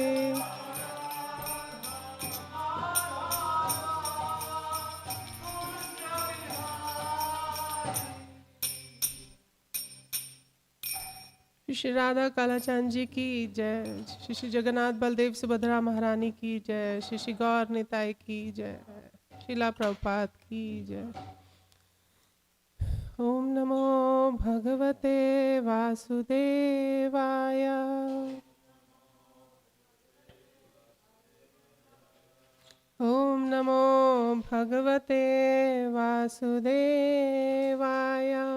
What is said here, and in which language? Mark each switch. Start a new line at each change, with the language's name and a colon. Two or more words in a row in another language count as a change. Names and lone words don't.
Hindi: श्री राधा कालाचांद जी की जय। श्री श्री जगन्नाथ बलदेव सुभद्रा महारानी की जय। श्री श्री गौर निताई की जय। श्रीला प्रभुपाद की जय।
Sanskrit: ओम नमो भगवते वासुदेवाय। ओम नमो भगवते वासुदेवाय।